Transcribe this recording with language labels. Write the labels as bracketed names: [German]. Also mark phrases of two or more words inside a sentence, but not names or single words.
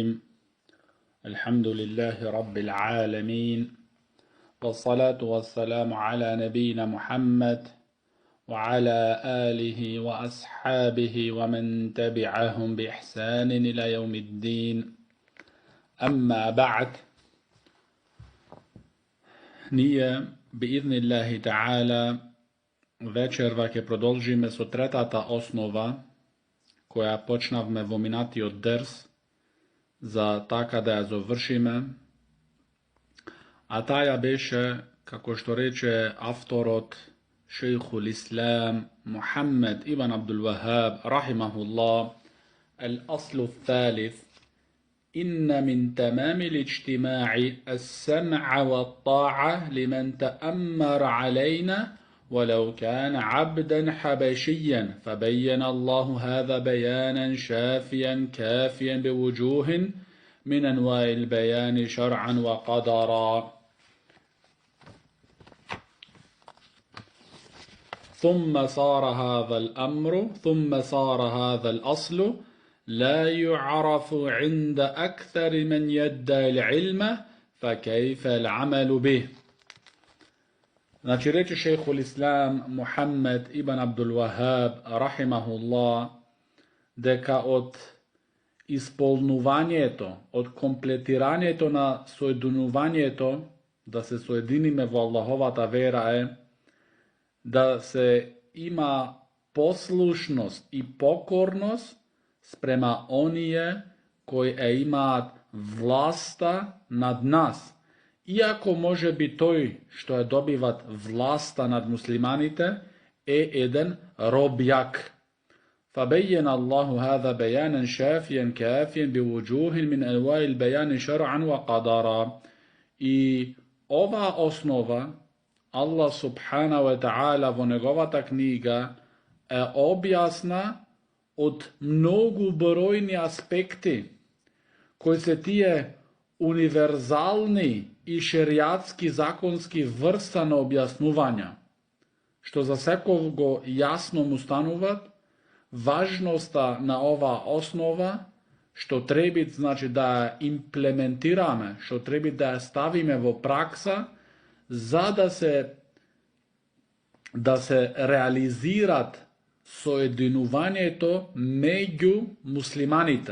[Arabic] الحمد لله رب العالمين، والصلاة والسلام على نبينا محمد وعلى آله وأصحابه ومن تبعهم بإحسان إلى يوم الدين. أما بعد، [Macedonian] ние [Arabic] بإذن الله تعالى [Macedonian] вечер ќе продолжиме со третата основа која почнавме во минати од дерс за така да ја завршиме, а таја беше, како што рече авторот [Arabic] شيخ الإسلام [Macedonian] Muhammed [Arabic] ibn Abdul Wahhab rahimahullah, الأصل الثالث: إن من تمام الاجتماع السمع والطاعة لمن تأمر علينا ولو كان عبدا حبشيا، فبين الله هذا بيانا شافيا كافيا بوجوه من أنواع البيان شرعا وقدرا. ثم صار هذا الأصل لا يعرف عند أكثر من يدعي العلم، فكيف العمل به؟ [Macedonian] Значи, рече [Arabic] شيخ الإسلام [Macedonian] Muhammed ibn Abdul Wahhab rahimahullah, дека од исполнувањето, од комплетирањето на соединувањето, да се соединиме во Аллаховата вера е да се има послушност и покорност спрема оние кои имаат власта над нас. Иако може би тој што добиват власта над муслиманите еден робјак. [Arabic] فبين الله هذا بيانا شافيا كافيا بوجوه من أنواع البيان شرعا وقدرا. [Macedonian] И ова основа [Arabic] الله سبحانه وتعالى [Macedonian] во неговата книга е објасна од многу бројни аспекти кои се тие универзални и шеријатски законски врста на објаснувања, што за секој го јасно му стануват важноста на ова основа, што треба значи да ја имплементираме, што треба да ја ставиме во пракса, за да се реализират соединувањето меѓу муслиманите.